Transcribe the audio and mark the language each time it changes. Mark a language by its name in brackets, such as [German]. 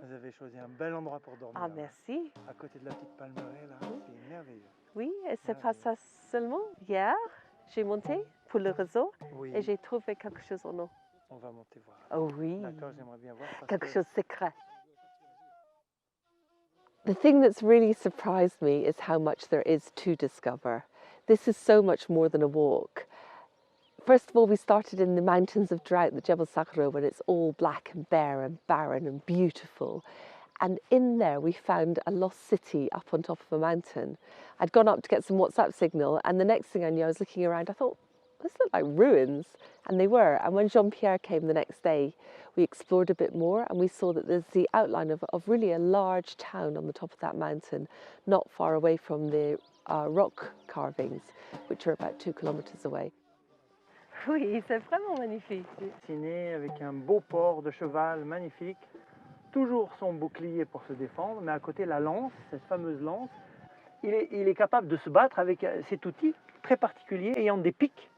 [French] Vous avez choisi un bel endroit pour dormir. Ah, merci. À côté de la petite palmeraie, là, c'est merveilleux. Oui, et c'est pas ça seulement. Hier, j'ai monté pour le réseau et j'ai trouvé quelque chose en eau. On va monter voir. Oh oui. D'accord, j'aimerais bien voir. Quelque chose de secret. [English] The thing that's really surprised me is how much there is to discover. This is so much more than a walk. First of all, we started in the mountains of Drâa, the Jebel Sahara, when it's all black and bare and barren and beautiful. And in there, we found a lost city up on top of a mountain. I'd gone up to get some WhatsApp signal, and the next thing I knew, I was looking around, I thought, this looked like ruins. And they were. And when Jean-Pierre came the next day, we explored a bit more, and we saw that there's the outline of really a large town on the top of that mountain, not far away from the rock carvings, which are about 2 kilometers away. [French] Oui, c'est vraiment magnifique. Dessiné avec un beau port de cheval magnifique, toujours son bouclier pour se défendre, mais à côté la lance, cette fameuse lance. Il est capable de se battre avec cet outil très particulier, ayant des pics,